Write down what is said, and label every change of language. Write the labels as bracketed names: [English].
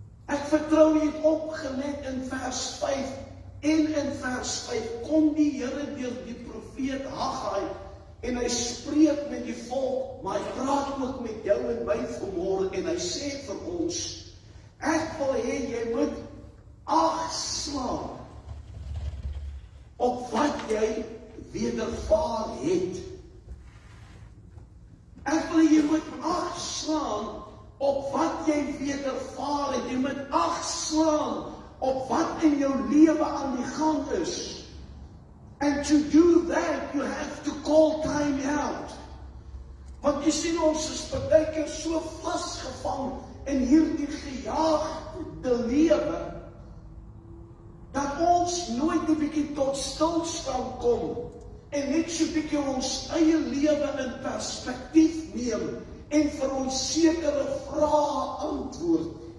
[Afrikaans] Ek vertrou jy het opgelet in vers 5 en in vers 5 kom die Here deur die profeet Haggai en hy spreek met die volk, maar hy praat ook met jou en my vanmôre en hy sê vir ons, ek wil hê jy moet ag slaan op wat jy wedervaar het. Ek wil hê jy moet ag slaan op wat jy wedervaar het. Jy moet ag slaan op wat in jou lewe aan die gang is. [English] And to do that, you have to call time out. [Afrikaans] Want jy sien, ons is partykeer so vasgevang in hierdie gejaagde lewe, dat ons nooit 'n bietjie tot stilstand kom en net so 'n bietjie ons eie lewe in perspektief neem en vir ons sekere vrae antwoord.